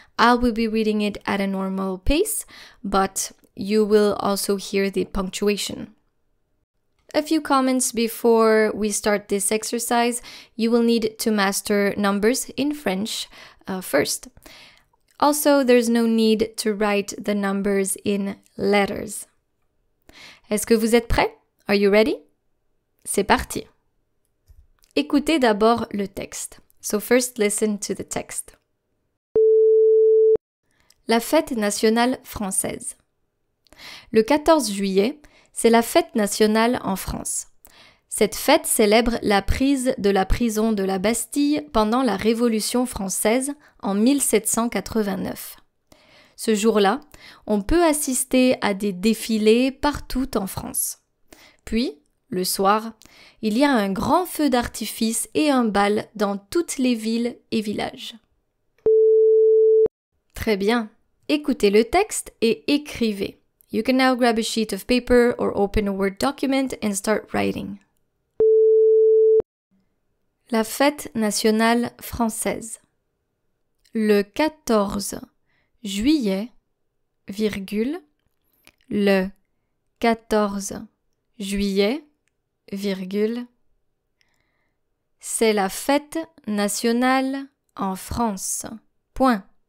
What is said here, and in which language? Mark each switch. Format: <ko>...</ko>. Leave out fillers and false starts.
<en>I will be reading it at a normal pace, but you will also hear the punctuation. A few comments before we start this exercise. You will need to master numbers in French first. Also, there's no need to write the numbers in letters.</en> <fr>Est-ce que vous êtes prêts?</fr> <en>Are you ready?</en> <fr>C'est parti! Écoutez d'abord le texte.</fr> <en>So first listen to the text.</en> <fr>La fête nationale française. Le 14 juillet, c'est la fête nationale en France. Cette fête célèbre la prise de la prison de la Bastille pendant la Révolution française en 1789. Ce jour-là, on peut assister à des défilés partout en France. Puis, le soir, il y a un grand feu d'artifice et un bal dans toutes les villes et villages. Très bien. Écoutez le texte et écrivez.</fr> <en>You can now grab a sheet of paper or open a Word document and start writing.</en> <fr>La fête nationale française. Le 14 juillet, virgule, le 14 juillet, virgule, c'est la fête nationale en France. Point.</fr>